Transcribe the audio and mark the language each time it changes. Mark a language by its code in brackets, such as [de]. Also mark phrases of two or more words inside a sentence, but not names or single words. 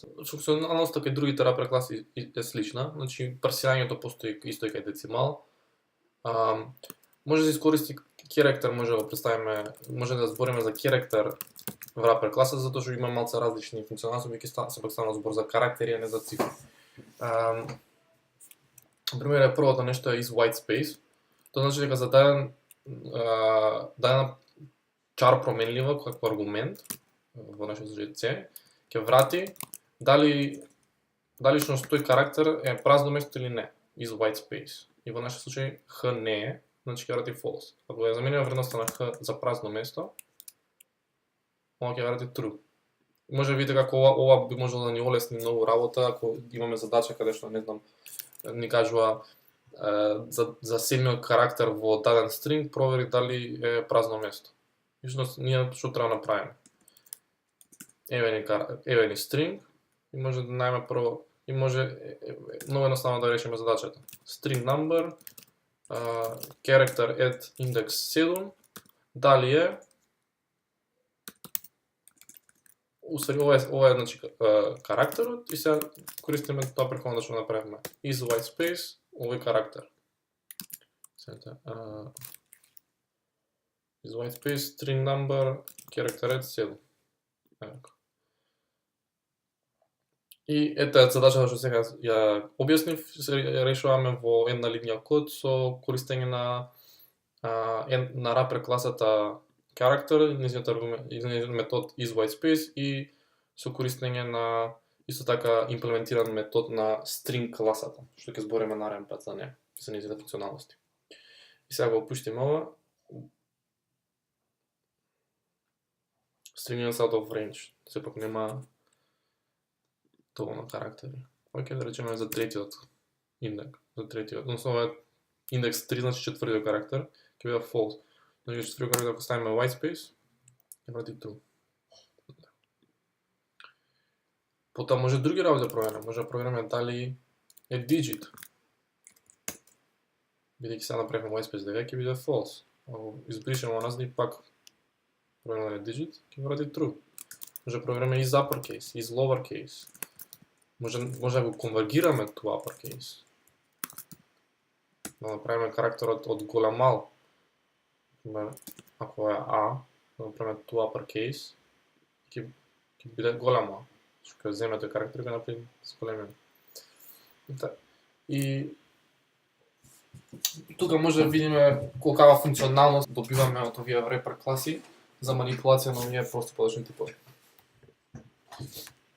[mk] Функционалноста кај другите wrapper класи е слична, значи парсирањето постои исто и кај децимал. може да се искористи керактер, може да го представиме, може да збориме за керактер во Wrapper класа, затоа што има малце различни функционалности, веќе сепак станува збор за карактери, а не за цифри. Например, првото нешто е [en] is white space. [mk] Тоа значи дека за дадена чар променлива како аргумент, во нашиот случај C, ќе врати дали што тој карактер е празно место или не, [en] is white space. [mk] И во нашиот случај H не е, значи ќе врати false. Ако ја замениме вредноста на H за празно место, ова ќе врати true. Може да видите како ова би можело да ни олесни многу работа, ако имаме задача каде што, не знам, ни кажува за седмиот карактер во даден стринг, провери дали е празно место. И ние што треба да направиме? Еве ни стринг, и може да најме прво, и може многу едноставно да решиме задачата. [en] String number, character at index 7, [mk] дали е, ова е значи карактерот, и сега користиме тоа претходно што направивме. [en] Is white space, [mk] овој карактер. [en] Is white space, string number, character at 7. [mk] И ета задачата што сега ја објаснив, ја решаваме во една линија код со користење на Wrapper класата character, нејзиниот метод [en] is white space [mk] и со користење на исто така имплементиран метод на string класата, што ќе збориме нареден пат за неа, за нејзините функционалности. И сега го опуштиме ова. [en] String is out of range, [mk] сепак нема доволно карактери. Оке, да речеме за третиот индекс, односно ова е индекс 3, значи четвртиот карактер, ќе биде false. Значи четвртиот карактер ако ставиме [en] white space, [mk] ќе врати true. Потоа може други работи да провериме, може да провериме дали е digit. Бидејќи сега направиме [en] white space [mk] дека ќе биде false. Ако избришеме оназад и пак провериме дали е digit, ќе врати true. Може да провериме [en] is uppercase, is lowercase. [mk] Може да го конвергираме тоа uppercase. Да направиме карактерот од голем мал. Ако е A, да направиме тоа uppercase, ќе биде голем мал. Што ќе земе тој карактер и го направи с големиот. И тука може да видиме колкава функционалност добиваме од овие Wrapper класи за манипулација на овие прости подрачни типови.